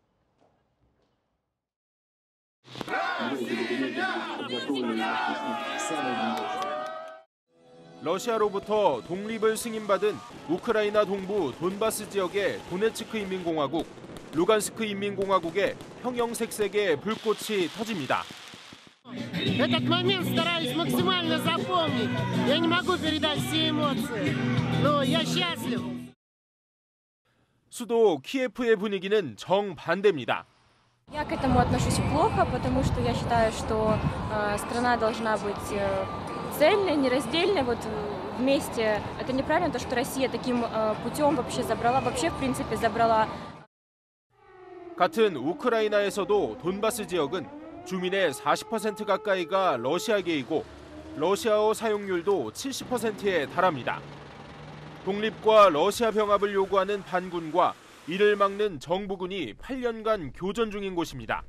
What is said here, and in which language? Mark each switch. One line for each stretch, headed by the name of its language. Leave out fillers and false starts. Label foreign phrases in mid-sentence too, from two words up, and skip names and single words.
Korean: 러시아로부터 독립을 승인받은 우크라이나 동부 돈바스 지역의 도네츠크 인민공화국, 루간스크 인민공화국의 형형색색의 불꽃이 터집니다.
Russian: Этот момент стараюсь максимально запомнить. Я не могу передать все эмоции, но я счастлив.
Korean: 수도 키예프의 분위기는 정반대입니다.
Russian: Я к этому отношусь плохо, потому что я считаю, что страна должна быть цельно, нераздельно, вот вместе. Это неправильно, то, что Россия таким путем вообще в принципе забрала.
Korean: 같은 우크라이나에서도 돈바스 지역은 주민의 40% 가까이가 러시아계이고 러시아어 사용률도 70%에 달합니다. 독립과 러시아 병합을 요구하는 반군과 이를 막는 정부군이 8년간 교전 중인 곳입니다.